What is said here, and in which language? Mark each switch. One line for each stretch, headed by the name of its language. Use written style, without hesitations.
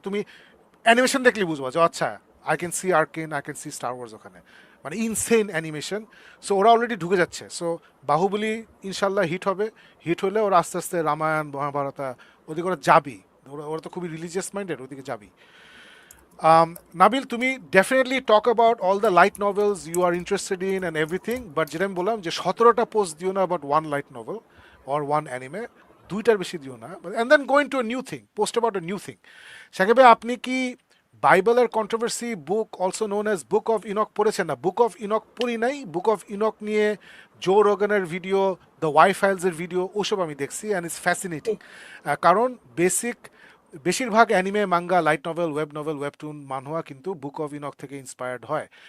Bangla: তুমি অ্যানিমেশন দেখলে বুঝবো যে আচ্ছা,
English: I can see Arcane, I can see Star Wars
Bangla: ওখানে, মানে ইনসেন অ্যানিমেশন। সো ওরা অলরেডি ঢুকে যাচ্ছে। সো বাহুবলী ইনশাল্লাহ হিট হবে। হিট হলে ওরা আস্তে আস্তে রামায়ণ মহাভারত ওদিকে ওরা যাবি। ওরা তো খুবই রিলিজিয়াস মাইন্ডেড, ওদিকে যাবি।
English: Nabil,
Bangla: তুমি
English: definitely talk about all the light novels you are interested in and everything, but
Bangla: যেটা আমি বললাম যে 17টা পোস্ট দিও না
English: about one light novel or one anime,
Bangla: দুইটার বেশি দিও না,
English: and then go into a new thing, post about a new thing.
Bangla: Shakib ভাই, আপনি কি বাইবেলের controversy book also known as book of ink পড়েছেন? না, বুক অফ ইনক পড়ি নাই। বুক অফ ইনক নিয়ে জো রোগানের ভিডিও, দ্য ওয়াই ফাইলসের ভিডিও, ওসব আমি দেখছি,
English: And it's fascinating.
Bangla: কারণ বেশিরভাগ অ্যানিমে, মাঙ্গা, লাইট নভেল, ওয়েবটুন, মানহুয়া কিন্তু বুক অফ ইনক থেকে ইন্সপায়ার্ড হয়।